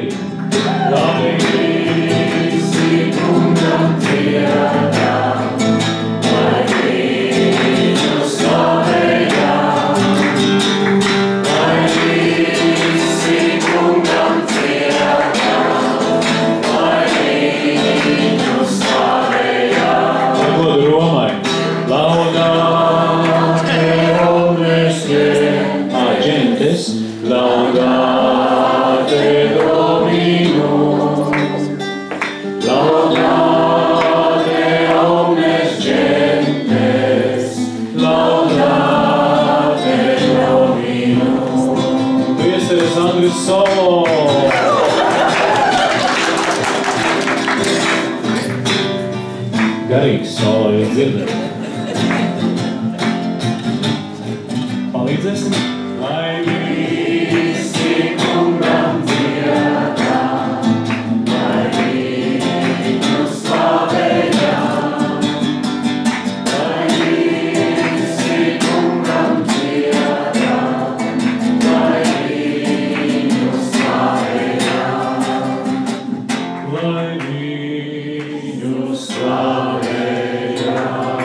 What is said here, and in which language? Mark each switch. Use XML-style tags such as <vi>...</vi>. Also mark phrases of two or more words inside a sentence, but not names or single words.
<lv>Lai visi kungam dziedam, lai viņu slavējam, lai visi kungam dziedam, lai viņu slavējam. Ar godu Romai.</lv> <la>Laudate omnes gentes, laudate Dominum, laudate omnes gentes, laudate Dominum.</la> <lv>Priesteris Andris Solo. Garīgs solo jūs dzirdat. Palīdzēsim? Lai visi kungam dziedam, lai viņu slavējam, lai visi kungam dziedam, lai viņu slavējam, lai viņu slavējam.</lv>